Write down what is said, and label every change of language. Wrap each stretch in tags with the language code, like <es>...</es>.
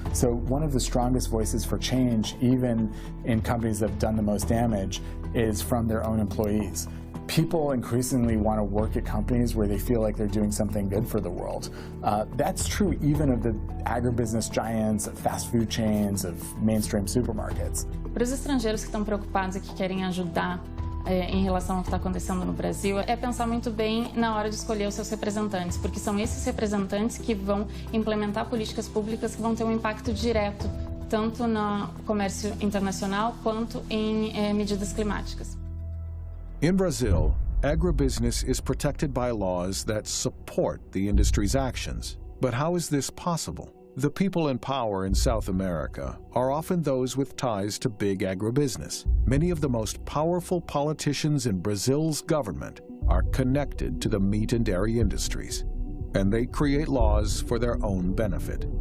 <en>So one of the strongest voices for change, even in companies that have done the most damage, is from their own employees. People increasingly want to work at companies where they feel like they're doing something good for the world. That's true even of the agribusiness giants, of fast food chains, of mainstream supermarkets.</en> <pt>Para os estrangeiros que estão preocupados e que querem ajudar em relação ao que está acontecendo no Brasil, é pensar muito bem na hora de escolher os seus representantes, porque são esses representantes que vão implementar políticas públicas que vão ter um impacto direto, tanto no comércio internacional quanto em medidas climáticas.</pt> <en>In Brazil, agribusiness is protected by laws that support the industry's actions. But how is this possible? The people in power in South America are often those with ties to big agribusiness. Many of the most powerful politicians in Brazil's government are connected to the meat and dairy industries, and they create laws for their own benefit.</en>